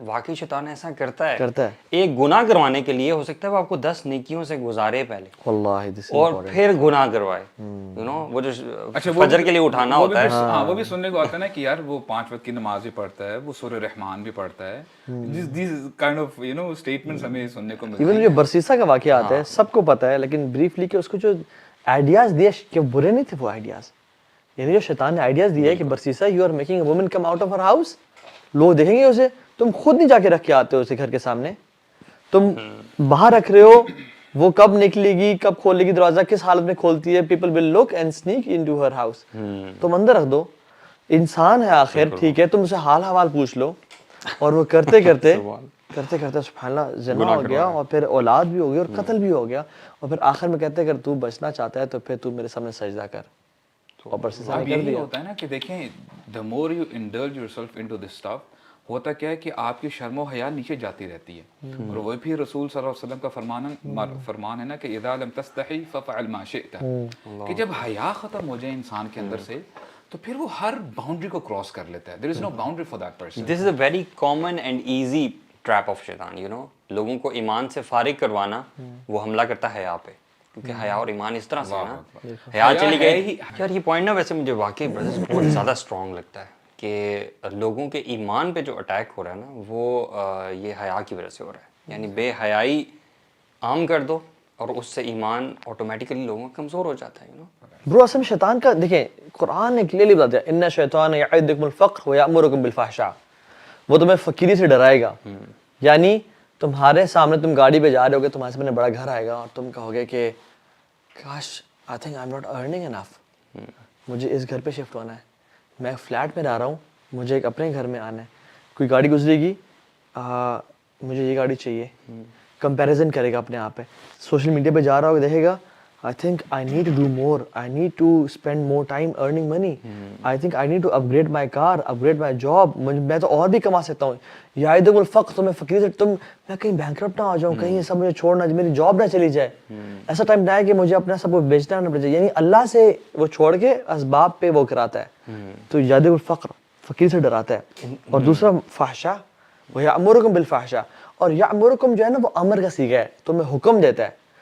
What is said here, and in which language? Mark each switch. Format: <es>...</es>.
<ur>واقعی شیطان ایسا کرتا ہے. ایک گناہ کروانے کے لیے ہو سکتا ہے وہ آپ کو 10 نیکیوں سے گزارے پہلے واللہ اور پھر گناہ کروائے.</ur> <en>you know</en> <ur>وہ جو فجر کے لیے اٹھانا ہوتا ہے، ہاں وہ بھی سننے کو آتا ہے نا کہ یار وہ 5 وقت کی نماز بھی پڑھتا ہے، وہ سورہ رحمان بھی پڑھتا ہے.</ur> <en>These kind of you know statements</en> <ur>ہمیں سننے کو ملتے ہیں. ایون جو برسیسا کا واقعہ آتا ہے سب کو پتا ہے، لیکن بریفلی کہ اس کو جو آئیڈیاز دیے کہ برے نہیں تھے وہ آئیڈیاز، یعنی جو شیطان نے آئیڈیاز دیے کہ برسیسا</ur> <en>you are making a woman come out of her house,</en> <ur>لوگ دیکھیں گے اسے، تم خود نہیں جا کے رکھ کے آتے ہو اسے گھر کے سامنے، تم باہر رکھ رہے ہو، وہ کب نکلے گی، کب کھولے گی دروازہ، کس حالت میں کھولتی ہے،</ur> <en>People will look and sneak into her house.</en> <ur>تم اندر رکھ دو، انسان ہے آخر، ٹھیک ہے، تم اسے حال حوال پوچھ لو. اور وہ کرتے کرتے سبحان اللہ زنا ہو گیا، اور پھر اولاد بھی ہو گئی، اور قتل بھی ہو گیا، اور پھر آخر میں کہتے ہیں اگر تو بچنا چاہتا ہے تو پھر تو میرے سامنے سجدہ کر. اور برسیسا نے کر دیا. ہوتا ہے نا کہ دیکھیں</ur> <en>the more you indulge yourself into this stuff،</en> <ur>ہوتا کیا ہے کہ آپ کی شرم و حیا نیچے جاتی رہتی ہے. اور وہ بھی رسول صلی اللہ علیہ وسلم کا فرمان ہے نا کہ</ur> <ar>اذا لم تستحی ففعل ما شئت،</ar> <ur>کہ جب حیا ختم ہو جائے انسان کے اندر سے تو پھر وہ ہر باؤنڈری کو کراس کر لیتا ہے.</ur> <en>there is no boundary for that person. This is a very common and easy trap of شیطان. you know</en> <ur>لوگوں کو ایمان سے فارغ کروانا، وہ حملہ کرتا ہے حیا پہ، کیونکہ حیا اور ایمان اس طرح سے نا، حیا چلی گئی. یار یہ پوائنٹ نا ویسے مجھے واقعی بہت زیادہ اسٹرانگ لگتا ہے کہ لوگوں کے ایمان پہ جو اٹیک ہو رہا ہے نا وہ یہ حیا کی وجہ سے ہو رہا ہے. یعنی بے حیائی عام کر دو اور اس سے ایمان آٹومیٹکلی لوگوں کا کمزور ہو جاتا ہے. برو اصل میں شیطان کا دیکھیں قرآن نے کلیئرلی بتا دیا</ur> <ar>ان الشیطان یعدکم الفقر ویأمرکم بالفحشاء،</ar> <ur>وہ تمہیں فقیری سے ڈرائے گا. یعنی تمہارے سامنے تم گاڑی پہ جا رہے ہوگے، تمہارے سامنے بڑا گھر آئے گا اور تم کہو گے کہ کاش</ur> <en>I think I am not earning enough,</en> <ur>مجھے اس گھر پہ شفٹ ہونا ہے، میں فلیٹ میں رہ رہا ہوں، مجھے ایک اپنے گھر میں آنا ہے. کوئی گاڑی گزرے گی، مجھے یہ گاڑی چاہیے، کمپیریزن کرے گا اپنے آپ پہ. سوشل میڈیا پہ جا رہا ہوگا، دیکھے گا</ur> <en>I think I need to do more. I need to spend more time earning money. I think I need to upgrade my car, upgrade my job.</en> <ur>میں تو اور بھی کما سکتا ہوں.</ur> <ar>یعدکم الفقر,</ar> <ur>تو میں فقیر سے میں کہیں بینکرپٹ نہ ہو جاؤں, کہیں یہ سب مجھے چھوڑنا, میری جاب نہ چلی جائے. ایسا ٹائم نہ ہے کہ مجھے اپنا سب کو بیچنا نہ پڑ جائے. یعنی اللہ سے وہ چھوڑ کے اسباب پہ وہ کراتا ہے. تو</ur> <ar>یعدکم الفقر,</ar> <ur>فقیر سے ڈراتا ہے. اور دوسرا فحشا,</ur> <ar>وَيَأْمُرُكُمْ بِالْفَحْشَاءِ,</ar> <ur>اور یأمرکم جو ہے نا وہ امر کا صیغہ ہے, تو میں حکم دیتا ہے.</ur>